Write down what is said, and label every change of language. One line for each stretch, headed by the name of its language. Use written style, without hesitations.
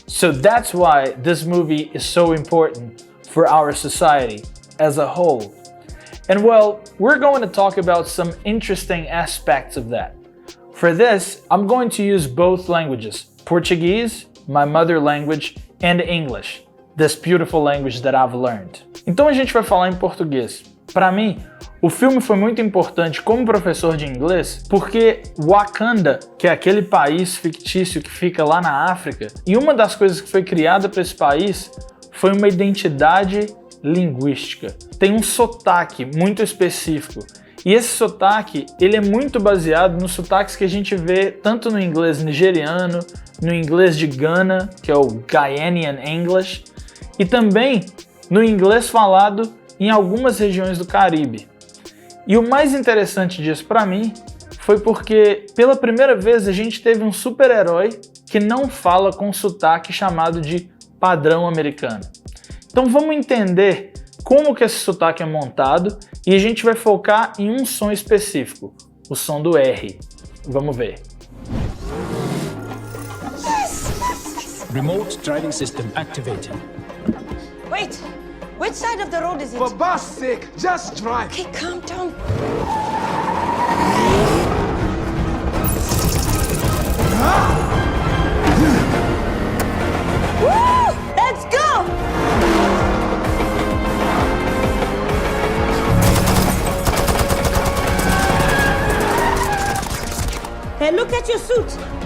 English: So that's why this movie is so important for our society as a whole. And well, we're going to talk about some interesting aspects of that. For this, I'm going to use both languages. Portuguese, my mother language, and English, this beautiful language that I've learned.
Portuguese: Então a gente vai falar em português. Para mim, o filme foi muito importante como professor de inglês, porque Wakanda, que é aquele país fictício que fica lá na África, e uma das coisas que foi criada para esse país foi uma identidade linguística. Tem um sotaque muito específico. E esse sotaque, ele é muito baseado nos sotaques que a gente vê tanto no inglês nigeriano, no inglês de Ghana, que é o Ghanaian English, e também no inglês falado em algumas regiões do Caribe. E o mais interessante disso para mim foi porque pela primeira vez a gente teve um super-herói que não fala com sotaque chamado de padrão americano. Então vamos entender como que esse sotaque é montado e a gente vai focar em um som específico, o som do R. Vamos ver.
English: Remote driving system activated. Wait! Which side of the road is it? For God's sake, just drive. Okay, calm down. Woo! Let's go! Hey, look at your suit.